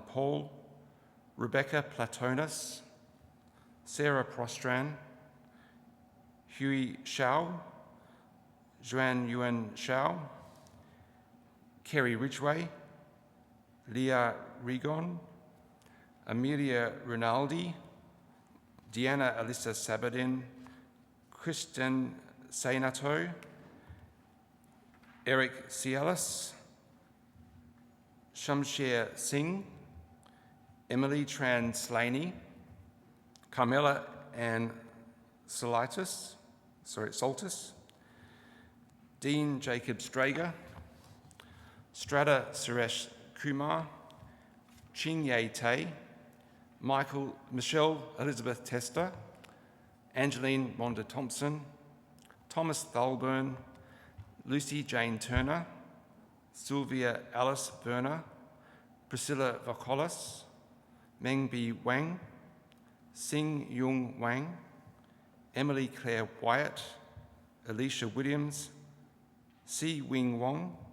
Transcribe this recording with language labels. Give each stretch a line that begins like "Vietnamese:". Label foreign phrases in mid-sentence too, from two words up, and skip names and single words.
English: Paul, Rebecca Platonis, Sarah Prostran, Huey Shao, Joanne Yuan Shao, Kerry Ridgway, Leah Rigon, Amelia Rinaldi, Deanna Alyssa Sabadin, Kristen Sainato, Eric Cialis, Shamsher Singh, Emily Tran Slaney, Carmela Ann Soltis, Dean Jacob Strager, Strata Suresh Kumar, Ching Ye Tay, Michelle Elizabeth Tester, Angeline Rhonda Thompson, Thomas Thalburn, Lucy Jane Turner, Sylvia Alice Berner, Priscilla Vokolis, Meng Bi Wang, Sing Yung Wang, Emily Claire Wyatt, Alicia Williams, Si Wing Wong,